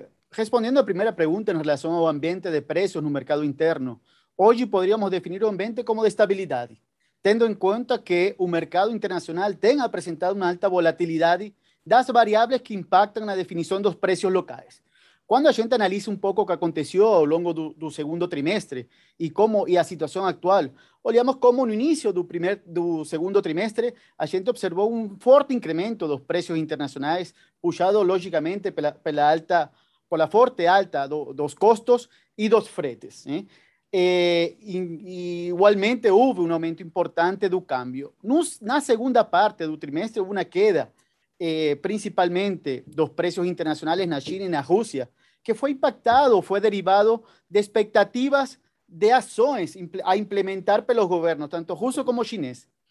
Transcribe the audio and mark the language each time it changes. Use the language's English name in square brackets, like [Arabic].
[Spanish] Respondiendo a primera pregunta en relación al ambiente de precios en el mercado interno, hoy podríamos definir un ambiente como de estabilidad, teniendo en cuenta que el mercado internacional tenga presentado una alta volatilidad de las variables que impactan la definición de los precios locales. [Portuguese] Cuando a gente analiza un poco o que aconteceu ao longo do segundo trimestre e a situação atual, olhamos como no início do segundo trimestre a gente observou um forte incremento dos preços internacionais, puxado logicamente pela forte alta dos custos e dos fretes, né? Igualmente houve um aumento importante do câmbio. Na segunda parte do trimestre houve uma queda principalmente dos [Spanish] precios internacionales [Portuguese] na China y na Rusia, [Spanish] que fue impactado, fue derivado de expectativas de acciones a implementar [Portuguese] pelos [Spanish] gobiernos, tanto ruso como chinés.